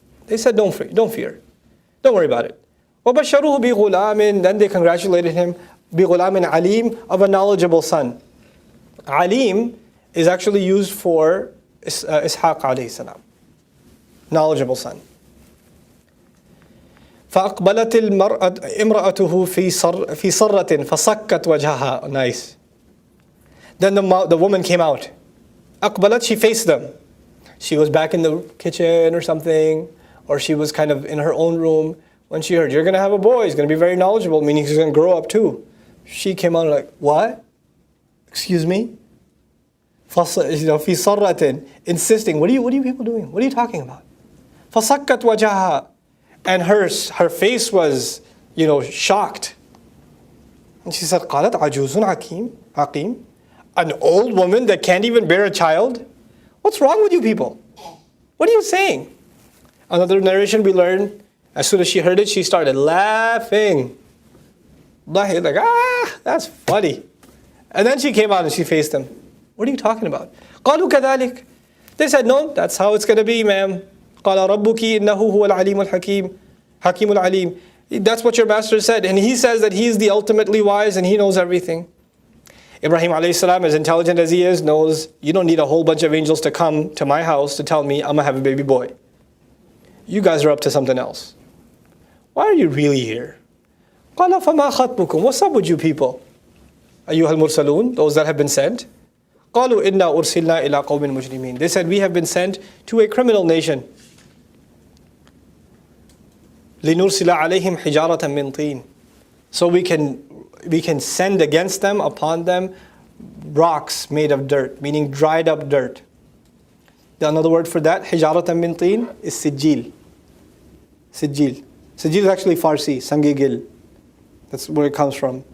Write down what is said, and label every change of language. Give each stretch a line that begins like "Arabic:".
English: They said, don't fear. Don't worry about it.
Arabic: وَبَشَّرُوهُ بِغُلَامٍ.
English: Then they congratulated him, بِغُلَامٍ alim, of a knowledgeable son. Alim is actually used for Ishaq alayhi salam. Knowledgeable son.
Arabic: فأقبلت امرأته في صرة فصكت وجهها.
English: Nice. Then the woman came out. أقبلت, she faced them. She was back in the kitchen or something, or she was kind of in her own room when she heard, you're going to have a boy, he's going to be very knowledgeable, meaning he's going to grow up too. She came out like, what? Excuse me?
Arabic: في صرة,
English: insisting, what are you people doing? What are you talking about?
Arabic: فصكت وجهها.
English: And her face was, shocked. And she said,
Arabic: قالت عجوز عقيم.
English: An old woman that can't even bear a child? What's wrong with you people? What are you saying? Another narration we learn, as soon as she heard it, she started laughing. Like, that's funny. And then she came out and she faced them. What are you talking about?
Arabic: قالوا كذلك.
English: They said, no, that's how it's going to be, ma'am.
Arabic: قال ربك إنه هو العليم الحكيم حكيم العليم.
English: That's what your master said. And he says that he is the ultimately wise and he knows everything. Ibrahim alayhi salam, as intelligent as he is, knows you don't need a whole bunch of angels to come to my house to tell me I'm going to have a baby boy. You guys are up to something else. Why are you really here?
Arabic: قال فما خطبكم.
English: What's up with you people?
Arabic: أيها المرسلون,
English: those that have been sent.
Arabic: قالوا إنا أرسلنا إلى قوم مجرمين.
English: They said, we have been sent to a criminal nation.
Arabic: لنرسل عليهم حجارة من طين.
English: So we can send against them, upon them, rocks made of dirt, meaning dried up dirt. Another word for that,
Arabic: حجارة من طين,
English: is sijil. Sijil. Sijil is actually Farsi, sangigil. That's where it comes from.